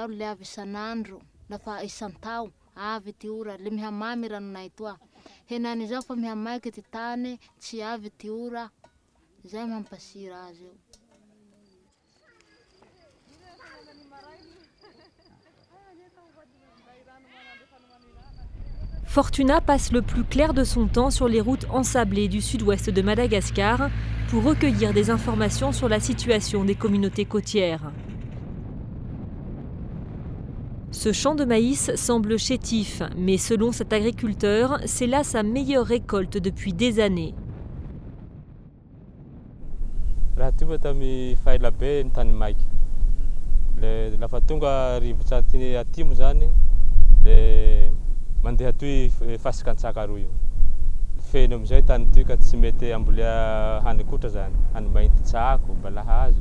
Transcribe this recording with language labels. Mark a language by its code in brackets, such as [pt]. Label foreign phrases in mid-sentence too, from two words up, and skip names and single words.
[mg] le avy isanandro lafa isantao avy ty ora le mihamamy ranonay toa henany zao fa mihamaiky ty tany tsy avy ty ora zay mampasira azy io. [fr] Fortuna passe le plus clair de son temps sur les routes ensablées du sud-ouest de Madagascar pour recueillir des informations sur la situation des communautés côtières. Ce champ de maïs semble chétif, mais selon cet agriculteur, c'est là sa meilleure récolte depuis des années. [mg] Mandeha toy fasikansakaroa io. Feno amizay tany toy ka tsy mety ambolia hany kotra zany, hany mainty tsako, balahazo.